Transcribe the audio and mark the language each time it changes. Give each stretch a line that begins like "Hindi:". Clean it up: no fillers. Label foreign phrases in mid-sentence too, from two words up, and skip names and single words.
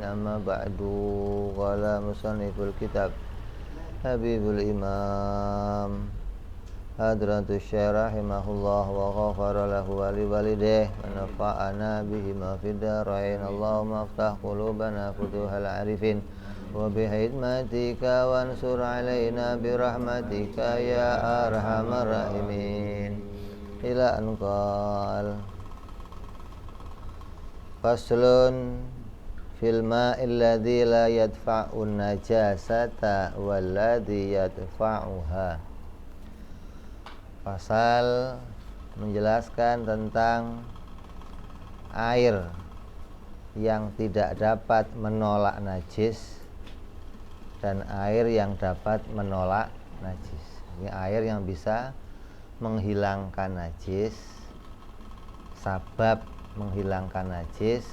Arabic: أما بعد. قال مصنف الكتاب Habibul Imam Hadratus Syekh رحمه الله وغفر له ولوالديه ونفعنا بهما في الدارين. اللهم افتح قلوبنا فتوح العارفين وبخدمتك وانشر علينا برحمتك يا أرحم الراحمين. إلى أنقل فصل في الماء الذي لا يدفع النجاسة والذي يدفعها.
Indonesian: Pasal menjelaskan tentang air yang tidak dapat menolak najis dan air yang dapat menolak najis. Ini air yang bisa menghilangkan najis, sabab menghilangkan najis.